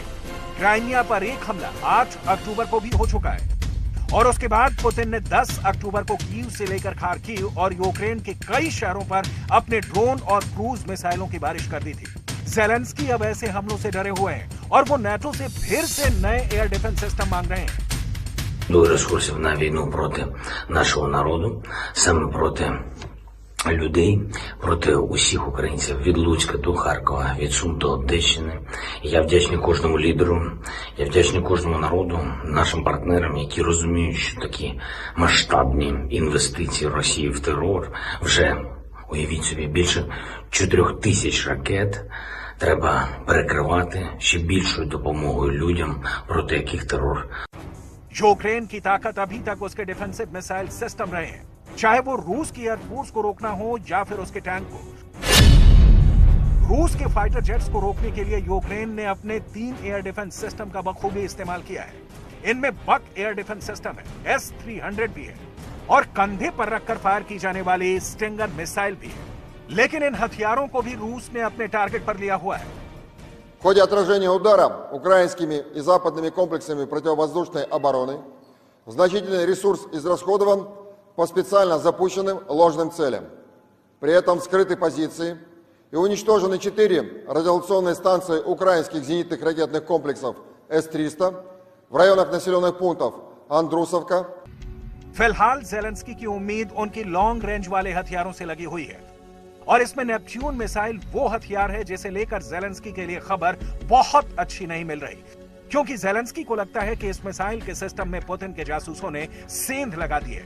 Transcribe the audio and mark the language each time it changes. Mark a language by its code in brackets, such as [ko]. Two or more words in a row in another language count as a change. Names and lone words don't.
[hi] क्राइमिया पर एक हमला 8 अक्टूबर को भी हो चुका है और उसके बाद पुतिन ने 10 अक्टूबर को कीव से लेकर खार्किव और यूक्रेन के कई शहरों पर अपने ड्रोन और [en] cruise missiles [hi] की बारिश कर दी थी। ज़ेलेंस्की अब ऐसे हमलों से डरे हुए हैं और वो नाटो से फिर से नए [en] air defense system [hi] मांग रहे हैं। [uk] ресурсів на війну проти нашого народу, саме проти людей, проти усіх українців від Луцька до Харкова, від Сум до Одещини. Я вдячний кожному лідеру, я вдячний кожному народу, нашим партнерам, які розуміють, що такі масштабні інвестиції Росії в терор, вже, уявіть собі, більше 4000 ракет треба перекривати ще більшою допомогою людям, проти яких терор. [hi] यूक्रेन की ताकत अभी तक उसके [en] defensive missile system [hi] रहे हैं, चाहे वो रूस की एयरफोर्स को रोकना हो या फिर उसके टैंक को। रूस के [en] fighter jets [hi] को रोकने के लिए यूक्रेन ने अपने 3 [en] air defense system [hi] का बखूबी इस्तेमाल किया है। इनमें बक [en] air defense system [hi] है, S-300 भी है और कंधे पर रखकर फायर की जाने वाली [en] Stinger missile [hi] भी है। लेकिन इन हथियारों को भी रूस ने अपने टारगेट पर लिया हुआ है। [ru] В ходе отражения удара украинскими и западными комплексами противовоздушной обороны значительный ресурс израсходован по специально запущенным ложным целям. При этом вскрыты позиции и уничтожены 4 радиолокационные станции украинских зенитных ракетных комплексов С-300 в районах населенных пунктов Андрусовка. [hi] फिलहाल जेलेंस्की की उम्मीद उनकी [en] long range [hi] वाले हथियारों से लगी हुई है और इसमें नेपच्यून मिसाइल वो हथियार है जिसे लेकर जेलेंस्की के लिए खबर बहुत अच्छी नहीं मिल रही, क्योंकि जेलेंस्की को लगता है कि इस मिसाइल के सिस्टम में पुतिन के जासूसों ने सेंध लगा दी है।